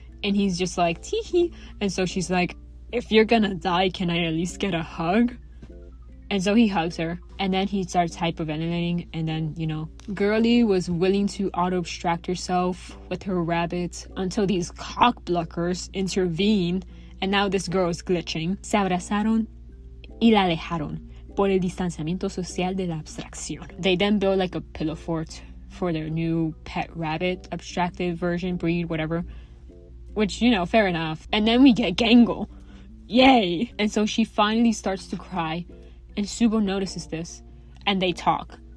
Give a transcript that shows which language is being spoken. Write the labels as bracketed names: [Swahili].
[English] And he's just like, tee-hee. And so she's like, if you're gonna die, can I at least get a hug? And so he hugs her, and then he starts hyperventilating, and then, you know, Girly was willing to auto-abstract herself with her rabbit until these cockblockers intervened, and now this girl is glitching. [Spanish] Se abrazaron y la alejaron por el distanciamiento social de la abstracción. [English] They then build like a pillow fort for their new pet rabbit, abstracted version, breed, whatever. Which, you know, fair enough. And then we get Gangle. Yay! And so she finally starts to cry, and Subo notices this, and they talk.